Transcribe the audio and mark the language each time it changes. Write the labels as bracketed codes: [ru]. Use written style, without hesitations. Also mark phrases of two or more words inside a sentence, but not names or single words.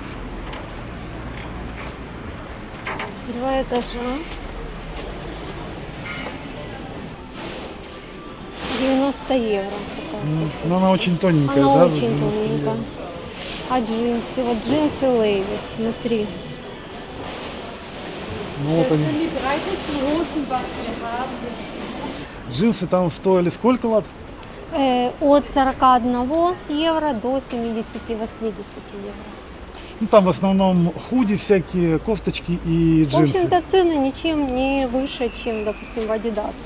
[ru] 2 этажа. 90 евро. какая-то. Но она очень тоненькая, Она да? очень 90 евро. тоненькая. А джинсы? Вот джинсы Левис, смотри. Ну вот они. [de] Die breitesten Hosen, was wir haben. [ru] Джинсы там стоили сколько, Лад? От 41 евро до 70-80 евро. Ну там в основном худи всякие, кофточки и В джинсы. общем-то, цены ничем не выше, чем, допустим, в Adidas.